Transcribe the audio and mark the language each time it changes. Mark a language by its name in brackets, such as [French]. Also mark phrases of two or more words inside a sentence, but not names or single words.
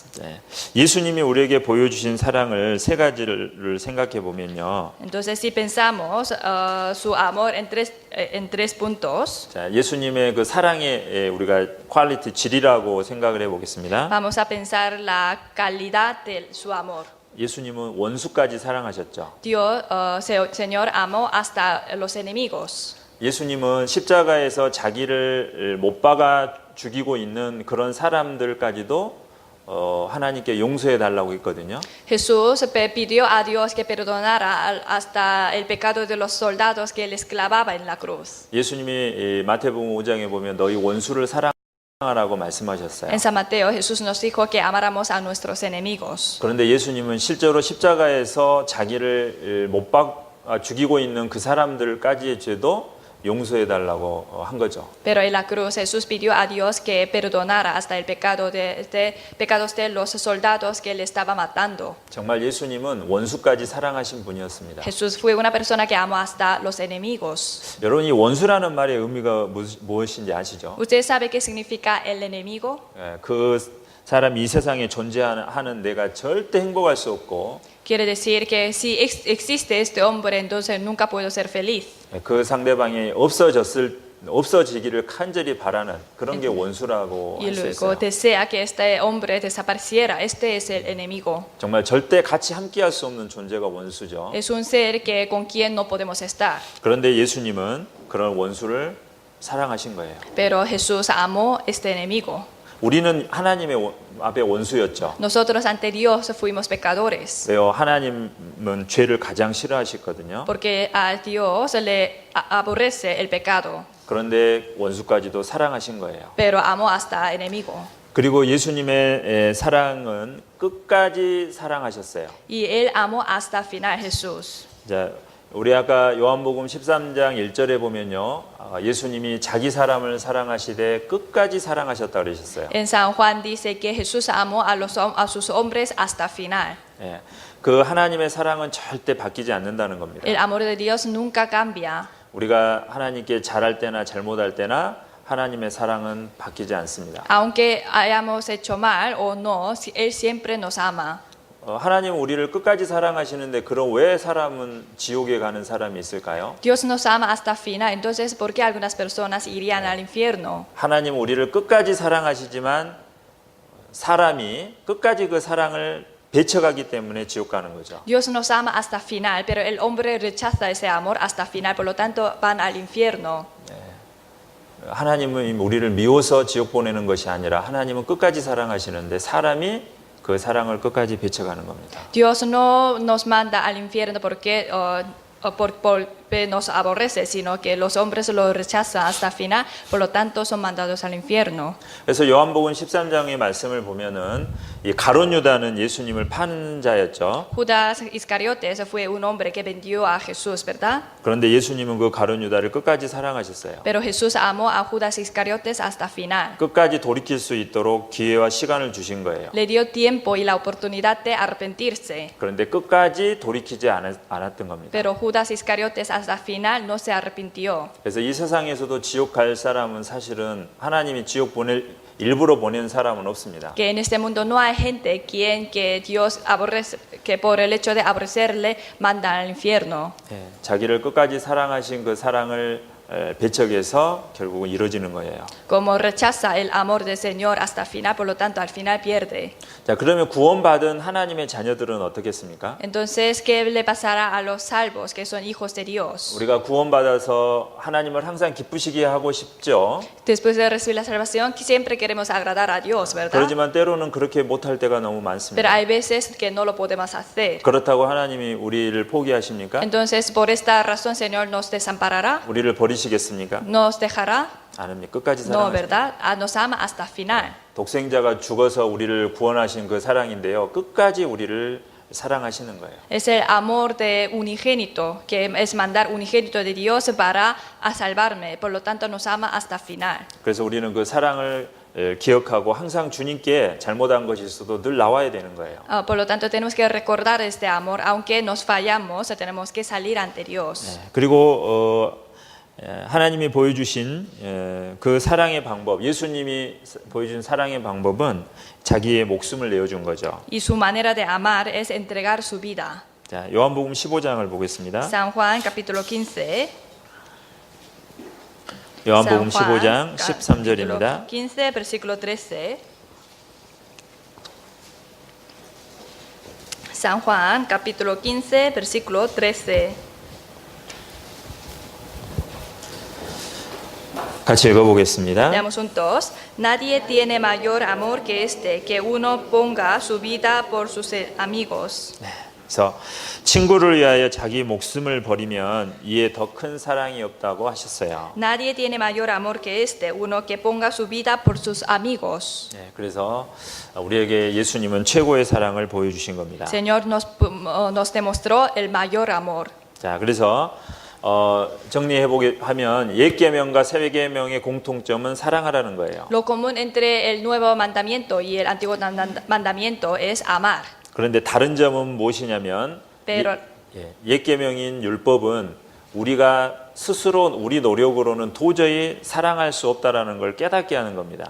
[Korean] 네. 예수님이 우리에게 보여주신 사랑을 세 가지를 생각해 보면요. [Spanish] Entonces, si pensamos su amor en tres puntos, [Korean] 자, 예수님의 그 사랑의 우리가 퀄리티 질이라고 생각을 해보겠습니다. [Spanish] vamos a pensar la calidad de su amor. [Korean] 예수님은 원수까지 사랑하셨죠. [Spanish] Dios, Señor, amó hasta los enemigos. [Korean] 예수님은 십자가에서 자기를 못 박아 죽이고 있는 그런 사람들까지도 하나님께 용서해 달라고 했거든요. [Spanish] Jesús pidió a Dios que perdonara hasta el pecado de los soldados que les clavaba en la cruz. [Korean] 예수님이 마태복음 5장에 보면 너희 원수를 사랑하라고 말씀하셨어요. [Spanish] En San Mateo, Jesús nos dijo que amáramos a nuestros enemigos. [Korean] 그런데 예수님은 실제로 십자가에서 자기를 못 박아 죽이고 있는 그 사람들까지의 죄도 용서해 달라고 한 거죠. [Spanish] Pero en la cruz Jesús pidió a Dios que perdonara hasta el pecado pecados de los soldados que le estaba matando. [Korean] 정말 예수님은 원수까지 사랑하신 분이었습니다. [Spanish] Jesús fue una persona que amó hasta los enemigos. [Korean] 여러분 이 원수라는 말의 의미가 무엇인지 아시죠? [Spanish] ¿Usted sabe qué significa el enemigo? [Korean] 그 사람이 이 세상에 존재하는 내가 절대 행복할 수 없고 [Spanish] Quiere decir que si existe este hombre, entonces nunca puedo ser feliz. [Korean] 그 상대방이 없어지기를 간절히 바라는 그런 게 원수라고 [Spanish] Y [Korean] 할 수 [Spanish] luego [Korean] 있어요. [Spanish] desea que este hombre desapareciera. Este es el enemigo. [Korean] 정말 절대 같이 함께할 수 없는 존재가 원수죠. [Spanish] Es un ser que con quien no podemos estar. [Korean] 그런데 예수님은 그런 원수를 사랑하신 거예요. [Spanish] Pero Jesús amó este enemigo. [Korean] 우리는 하나님의 앞에 원수였죠. [Spanish] Nosotros ante Dios fuimos pecadores. [Korean] 왜요? 하나님은 죄를 가장 싫어하시거든요. [Spanish] Porque a Dios le aborrece el pecado. [Korean] 그런데 원수까지도 사랑하신 거예요. [Spanish] Pero amó hasta enemigo. [Korean] 그리고 예수님의 사랑은 끝까지 사랑하셨어요. [Spanish] Y él amó hasta final Jesús. [Korean] 자, 우리 아까 요한복음 13장 1절에 보면요. 예수님이 자기 사람을 사랑하시되 끝까지 사랑하셨다고 그러셨어요. [Spanish] En San Juan dice que Jesús amó a sus hombres hasta final. [Korean] 예, 그 하나님의 사랑은 절대 바뀌지 않는다는 겁니다. [Spanish] El amor de Dios nunca cambia. [Korean] 우리가 하나님께 잘할 때나 잘못할 때나 하나님의 사랑은 바뀌지 않습니다. [Spanish] Aunque hayamos hecho mal o no, Él siempre nos ama. [Korean] 하나님은 우리를 끝까지 사랑하시는데 그럼 왜 사람은 지옥에 가는 사람이 있을까요? [Spanish] Dios nos ama hasta final, entonces ¿por qué algunas personas irían al infierno? [Korean] 하나님은 우리를 끝까지 사랑하시지만 사람이 끝까지 그 사랑을 배척하기 때문에 지옥 가는 거죠. [Spanish] Dios nos ama hasta final, pero el hombre rechaza ese amor hasta final, por lo tanto van al infierno. [Korean] 하나님은 우리를 미워서 지옥 보내는 것이 아니라 하나님은 끝까지 사랑하시는데 사람이 그 사랑을 끝까지 배척하는 겁니다. [Spanish] Dios no nos manda al infierno porque nos aborrece, sino que los hombres lo rechazan hasta el final, por lo tanto son mandados al infierno. [Korean] 그래서 요한복음 13장의 말씀을 보면은 이 가룟 유다는 예수님을 파는 자였죠. [Spanish] Judas Iscariotes fue un hombre que vendió a Jesús, ¿verdad? [Korean] 그런데 예수님은 그 가룟 유다를 끝까지 사랑하셨어요. [Spanish] Pero Jesús amó a Judas Iscariotes hasta el final. [Korean] 끝까지 돌이킬 수 있도록 기회와 시간을 주신 거예요. [Spanish] Le dio tiempo y la oportunidad de arrepentirse. [Korean] 그런데 끝까지 돌이키지 않았던 겁니다. [Spanish] Pero Judas Iscariotes hasta el final no se arrepintió. [Korean] 그래서 이 세상에서도 지옥 갈 사람은 사실은 하나님이 지옥 일부러 보낸 사람은 없습니다. [Spanish] Que en este mundo no hay gente que Dios aborrece, que por el hecho de aborrecerle manda al infierno. [Korean] 자기를 끝까지 사랑하신 그 사랑을 배척해서 결국은 이루어지는 거예요. [Spanish] Como rechaza el amor del Señor hasta el final, por lo tanto al final pierde. [Korean] 자, 그러면 구원받은 하나님의 자녀들은 어떻겠습니까? [Spanish] Entonces, ¿qué le pasará a los salvos que son hijos de Dios? [Korean] 우리가 구원받아서 하나님을 항상 기쁘시게 하고 싶죠. [Spanish] Después de recibir la salvación, siempre queremos agradar a Dios, ¿verdad? [Korean] 그렇지만 때로는 그렇게 못할 때가 너무 [Spanish] Pero [Korean] 많습니다. [Spanish] hay veces que no lo podemos hacer. [Korean] 그렇다고 하나님이 우리를 포기하십니까? [Spanish] Entonces, por esta razón, Señor nos desamparará, [Korean] 우리를 버리시겠습니까? [Spanish] nos dejará. [Korean] 아닙니다. 끝까지 [Spanish] No, [Korean] 사랑하십니다. [Spanish] ¿verdad? Nos ama hasta el final. [Korean] 독생자가 죽어서 우리를 구원하신 그 사랑인데요. 끝까지 우리를 사랑하시는 거예요. [Spanish] Es el amor de unigénito, que es mandar unigénito de Dios para a salvarme. Por lo tanto, nos ama hasta el final. [Korean] 그래서 우리는 그 사랑을 기억하고 항상 주님께 잘못한 것이 있어도 늘 나와야 되는 거예요. [Spanish] Por lo tanto, tenemos que recordar este amor, aunque nos fallamos, tenemos que salir ante Dios. [Korean] 그리고 하나님이 보여주신 그 사랑의 방법, 예수님이 보여준 사랑의 방법은 자기의 목숨을 내어준 거죠. [Spanish] Y su manera de amar es entregar su vida. [Korean] 자, 요한복음 15장을 보겠습니다. [Spanish] San Juan, capítulo 15. [Korean] 요한복음 [Spanish] San Juan, [Korean] 15장 [Spanish] capítulo [Korean] 13절입니다. [Spanish] 15, versículo 13. San Juan, capítulo 15, versículo 13. [Korean] 같이 읽어보겠습니다. [Spanish] Leamos juntos. Nadie tiene mayor amor que este, que uno ponga su vida por sus amigos. [Korean] 그래서 친구를 위하여 자기 목숨을 버리면 이에 더 큰 사랑이 없다고 하셨어요. [Spanish] Nadie tiene mayor amor que este, uno que ponga su vida por sus amigos. [Korean] 그래서 우리에게 예수님은 최고의 사랑을 보여주신 겁니다. [Spanish] Señor nos demostró el mayor amor. [Korean] 자, 그래서 정리해보게 하면 옛 계명과 새 계명의 공통점은 사랑하라는 거예요. [Spanish] Lo común entre el nuevo mandamiento y el antiguo mandamiento es amar. [Korean] 그런데 다른 점은 무엇이냐면 [Spanish] Pero [Korean] 옛 계명인 율법은 우리가 스스로 우리 노력으로는 도저히 사랑할 수 없다라는 걸 깨닫게 하는 겁니다.